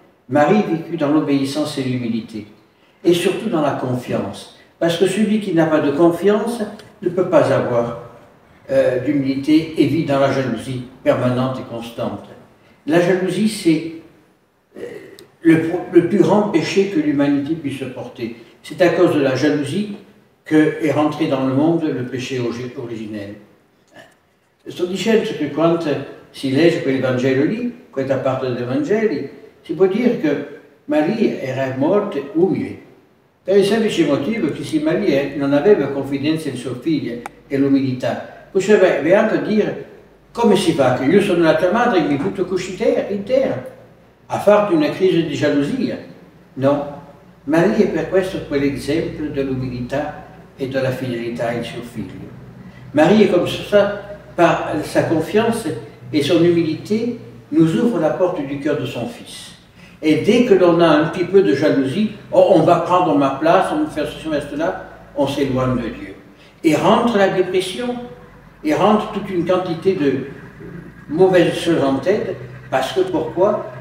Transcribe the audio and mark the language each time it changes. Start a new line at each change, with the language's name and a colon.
French: Marie vécut dans l'obéissance et l'humilité, et surtout dans la confiance, parce que celui qui n'a pas de confiance ne peut pas avoir d'humilité et vit dans la jalousie permanente et constante. La jalousie, c'est le plus grand péché que l'humanité puisse porter. C'est à cause de la jalousie qu'est rentré dans le monde le péché originel.
Italian: Sto dicendo che quando si legge quel Vangelo lì, questa parte dei Vangeli, si può dire che Maria era morta umile, per il semplice motivo che se Maria non aveva confidenza in sua figlia e l'umiltà, potrebbe anche dire come si fa che io sono la tua madre e mi butto così in terra a farti una crisi di jalousia? No, Maria è per questo quell'esempio dell'umiltà e della fidélità in suo figlio.
French: Marie, comme ça, par sa confiance et son humilité, nous ouvre la porte du cœur de son Fils. Et dès que l'on a un petit peu de jalousie, oh, on va prendre ma place, on va faire ceci, cela, on s'éloigne de Dieu. Et rentre la dépression, et rentre toute une quantité de mauvaises choses en tête, parce que pourquoi?